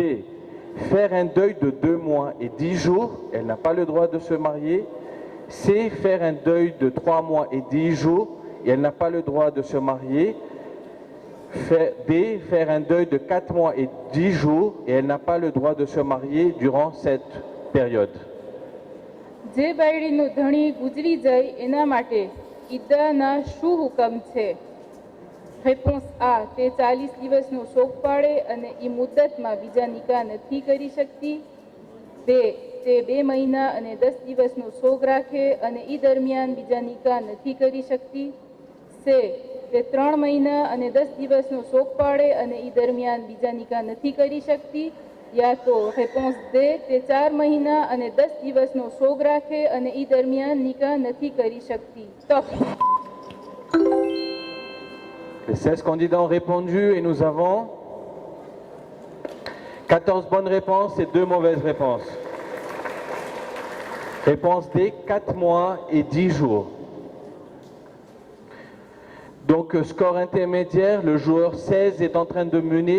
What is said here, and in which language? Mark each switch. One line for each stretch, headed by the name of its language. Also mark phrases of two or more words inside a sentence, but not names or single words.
French: Faire un deuil de 2 mois et 10 jours, elle n'a pas le droit de se marier. C. Faire un deuil de 3 mois et 10 jours et elle n'a pas le droit de se marier. D. Faire un deuil de 4 mois et 10 jours et elle n'a pas le droit de se marier durant cette période.
Gujarati: જે બાયડીનો ધણી ગુજરી જાય એના માટે ઈદ્દાના શું હુકમ છે? રેપોન્સ આ, તે 40 દિવસનો શોક પાડે અને એ મુદ્દતમાં બીજા નિકાહ નથી કરી શકતી. બે, તે 2 મહિના અને 10 દિવસનો શોક રાખે અને એ દરમિયાન બીજા નિકાહ નથી કરી શકતી. સે, તે 3 મહિના અને 10 દિવસનો શોક પાડે અને એ દરમિયાન બીજા નિકાહ નથી કરી શકતી. યા તો રેપોન્સ દે, તે 4 મહિના અને 10 દિવસનો શોક રાખે અને એ દરમિયાન નિકાહ નથી કરી શકતી. ટફ.
French: Les 16 candidats ont répondu et nous avons 14 bonnes réponses et 2 mauvaises réponses. Réponse D, 4 mois et 10 jours. Donc score intermédiaire, le joueur 16 est en train de mener.